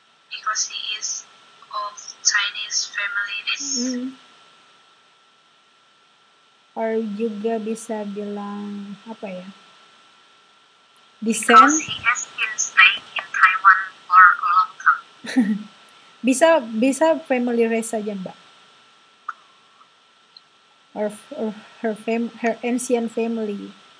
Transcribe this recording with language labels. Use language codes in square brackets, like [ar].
[en] Because he is of Chinese family race. [id] Or juga bisa bilang apa ya? [en] Descent. Because he has been staying in Taiwan for a long time. [id] bisa family race saja Mbak. [en] Or her ancient family.